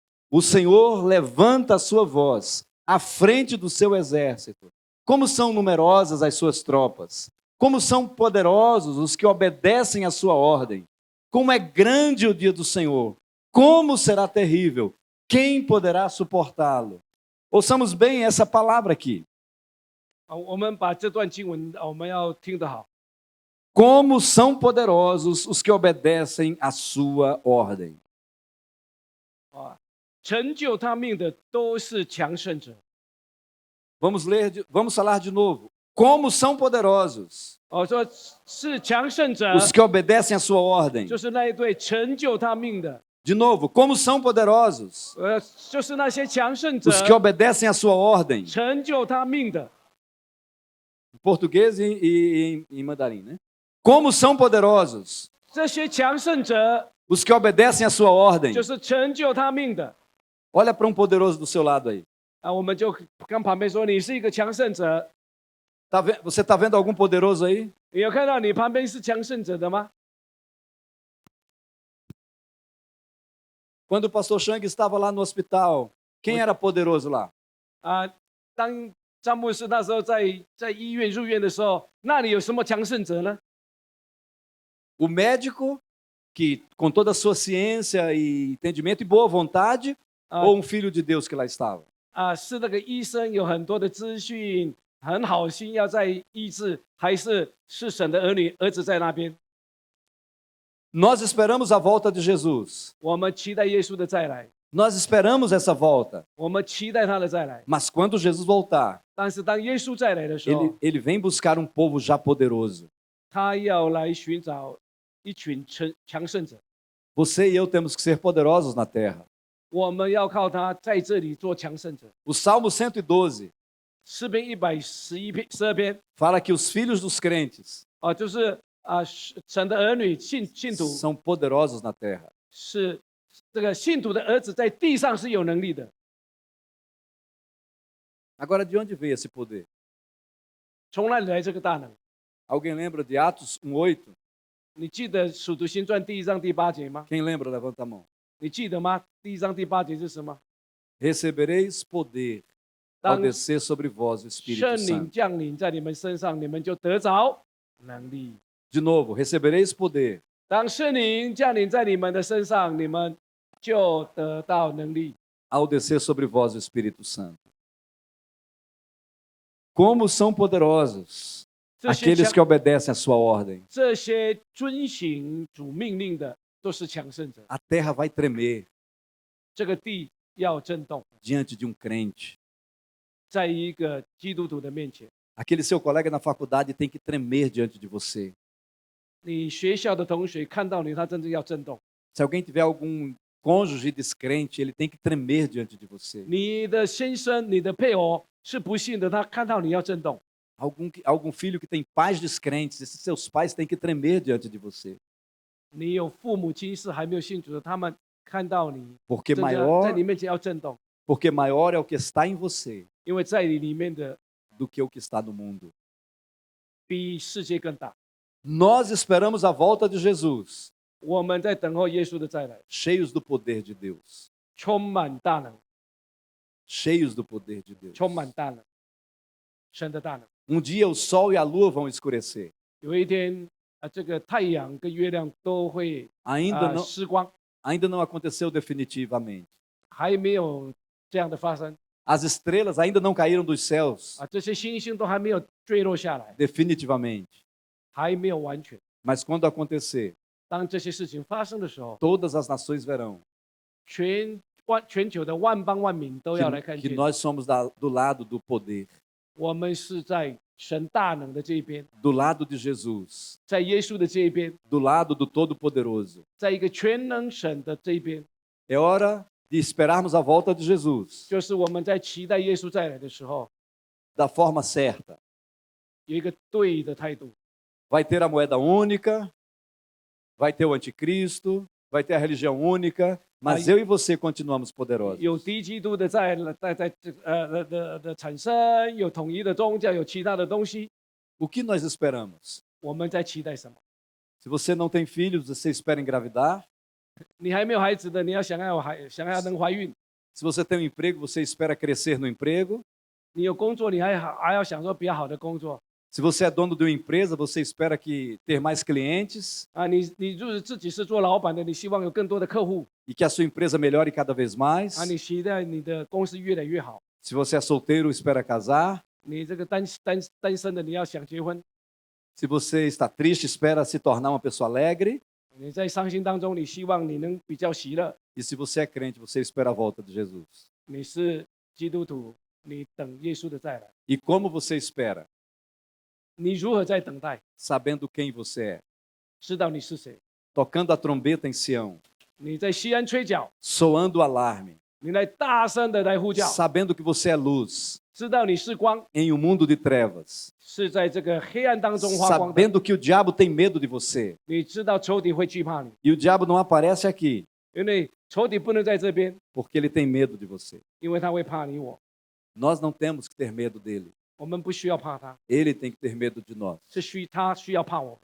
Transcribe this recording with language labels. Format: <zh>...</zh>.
<pt>O Senhor levanta a sua voz à frente do seu exército. Como são numerosas as suas tropas! Como são poderosos os que obedecem à sua ordem. Como é grande o dia do Senhor. Como será terrível. Quem poderá suportá-lo? Ouçamos bem essa palavra aqui.</pt> <zh>我们把这段经文我们要听得好。</zh> <pt>Como são poderosos os que obedecem à sua ordem.</pt> <zh>成就他命的都是强盛者。</zh> <pt>Vamos falar de novo. Como são poderosos</pt> <zh>说是强盛者，</zh> <pt>os que obedecem à sua ordem.</pt> <zh>就是那一对成就他命的，</zh> <pt>De novo, como são poderosos</pt> <zh>就是那些强盛者</zh> <pt>os que obedecem à sua ordem.</pt> <zh>成就他命的。</zh> <pt>Em português e em mandarim, né? Como são poderosos</pt> <zh>这些强盛者</zh> <pt>os que obedecem à sua ordem.</pt> <zh>就是成就他命的。</zh> <pt>Olha para um poderoso do seu lado aí.</pt> <zh>我们就跟旁边说，你是一个强盛者。</zh> <pt>Você está vendo algum poderoso aí?</pt> <zh>你有看到你旁边是强盛者的吗？</zh> <pt>Quando o pastor Chang estava lá no hospital, quem era poderoso lá?</pt> <zh>当詹姆斯那时候在医院入院的时候，那里有什么强盛者呢？</zh> <pt>O médico, que com toda a sua ciência e entendimento e boa vontade, ou um filho de Deus que lá estava?</pt> <zh>是那个医生有很多的资讯，很好心要在医治，还是神的儿子在那边？</zh> <pt>Nós esperamos a volta de Jesus.</pt> <zh>我们期待耶稣的再来，</zh> <pt>Nós esperamos essa volta.</pt> <zh>我们期待他的再来。</zh> <pt>Mas quando Jesus voltar,</pt> <zh>但是当耶稣再来的时候，</zh> <pt>ele vem buscar um povo já poderoso.</pt> <zh>他要来寻找一群强盛者。</zh> <pt>Você e eu temos que ser poderosos na terra.</pt> <zh>我们要靠他在这里做强盛者。</zh> <pt>O Salmo 112</pt> <zh>诗篇112篇</zh> <pt>fala que os filhos dos crentes</pt> <zh>就是神的儿女信徒</zh> <pt>são poderosos na terra.</pt> <zh>是这个信徒的儿子在地上是有能力的。</zh> <pt>Agora, de onde veio esse poder?</pt> <zh>从哪里来这个大能？</zh> <pt>Alguém lembra de Atos 1:8?</pt> <zh>你记得《使徒行传》第1章第8节吗？</zh> <pt>Quem lembra, levanta a mão.</pt> <zh>你记得吗？第1章第8节是什么？</zh> <pt>Recebereis poder ao descer sobre vós o Espírito</pt> <zh>圣灵</zh> <pt>Santo.</pt> <zh>降临在你们身上，你们就得着能力。</zh> <pt>De novo, recebereis poder</pt> <zh>当圣灵降临在你们的身上，你们就得到能力。</zh> <pt>ao descer sobre vós o Espírito Santo. Como são poderosos</pt> <zh>这些</zh> <pt>aqueles que obedecem à sua ordem.</pt> <zh>这些遵行主命令的都是强盛者。</zh> <pt>A terra vai tremer</pt> <zh>这个地要震动，</zh> <pt>diante de um crente.</pt> <zh>在一个基督徒的面前，</zh> <pt>Aquele seu colega na faculdade tem que tremer diante de você.</pt> <zh>你学校的同学看到你，他真正要震动。</zh> <pt>Se alguém tiver algum cônjuge descrente, ele tem que tremer diante de você.</pt> <zh>你的先生、你的配偶是不信的，他看到你要震动。</zh> <pt>Algum filho que tem pais descrentes, esses seus pais têm que tremer diante de você.</pt> <zh>你有父母亲是还没有信主的，他们看到你，</zh> <pt>Porque</pt> <zh>真的在</zh> <pt>maior,</pt> <zh>你面前要震动，</zh> <pt>porque maior é o que está em você</pt> <zh>因为在你里面的</zh> <pt>do que o que está no mundo.</pt> <zh>比世界更大。</zh> <pt>Nós esperamos a volta de Jesus,</pt> <zh>我们在等候耶稣的再来，</zh> <pt>cheios do poder de Deus.</pt> <zh>充满大能，</zh> <pt>Cheios do poder de Deus.</pt> <zh>充满大能，神的大能。</zh> <pt>Um dia o sol e a lua vão escurecer.</pt> <zh>有一天这个太阳跟月亮都会</zh> <pt>Ainda</pt> <zh>失光，</zh> <pt>não aconteceu definitivamente.</pt> <zh>还没有这样的发生</zh> <pt>As estrelas ainda não caíram dos céus</pt> <zh>这些星星都还没有坠落下来，</zh> <pt>definitivamente.</pt> <zh>还没有完全。</zh> <pt>Mas quando acontecer,</pt> <zh>当这些事情发生的时候，</zh> <pt>todas as nações verão</pt> <zh>全球的万邦万民都要来看</zh> <pt>que</pt> <zh>见，</zh> <pt>nós somos do lado do poder,</pt> <zh>我们是在神大能的这一边，</zh> <pt>do lado de Jesus,</pt> <zh>在耶稣的这一边，</zh> <pt>do lado do Todo-Poderoso.</pt> <zh>在一个全能神的这一边，</zh> <pt>É hora de esperarmos a volta de Jesus</pt> <zh>就是我们在期待耶稣再来的时候，</zh> <pt>da forma certa.</pt> <zh>有一个对的态度。</zh> <pt>Vai ter a moeda única, vai ter o anticristo, vai ter a religião única, mas eu e você continuamos poderosos.</pt> <zh>有敌基督的的产生，有统一的宗教，有其他的东西，</zh> <pt>O que nós esperamos?</pt> <zh>我们在期待什么？</zh> <pt>Se você não tem filhos, você espera engravidar.</pt> <zh>你还没有孩子的，你要想要能怀孕；</zh> <pt>Se você tem um emprego, você espera crescer no emprego.</pt> <zh>你有工作，你还要想说比较好的工作；</zh> <pt>Se você é dono de uma empresa, você espera que ter mais clientes</pt> <zh>啊，你如果自己是做老板的，你希望有更多的客户</zh> <pt>e que a sua empresa melhore cada vez mais.</pt> <zh>啊，你期待你的公司越来越好。</zh> <pt>Se você é solteiro, espera casar.</pt> <zh>你这个单身的，你要想结婚。</zh> <pt>Se você está triste, espera se tornar uma pessoa alegre.</pt> <zh>你在伤心当中，你希望你能比较喜乐。</zh> <pt>E se você é crente, você espera a volta de Jesus.</pt> <zh>你是基督徒，你等耶稣的再来。</zh> <pt>E como você espera?</pt> <zh>你如何在等待？</zh> <pt>Sabendo quem você é.</pt> <zh>知道你是谁。</zh> <pt>Tocando a trombeta em Sião.</pt> <zh>你在西安吹角，</zh> <pt>Soando o alarme.</pt> <zh>你来大声的来呼叫，</zh> <pt>Sabendo que você é luz</pt> <zh>知道你是光，</zh> <pt>em um mundo de trevas.</pt> <zh>是在这个黑暗当中发光的。</zh> <pt>Sabendo que o diabo tem medo de você.</pt> <zh>你知道仇敌会惧怕你，</zh> <pt>E o diabo não aparece aqui</pt> <zh>因为仇敌不能在这边，</zh> <pt>porque ele tem medo de você.</pt> <zh>因为他会怕你我。</zh> <pt>Nós não temos que ter medo dele.</pt> <zh>我们不需要怕他，</zh> <pt>Ele tem que ter medo de nós.</pt> <zh>他需要怕我们。</zh>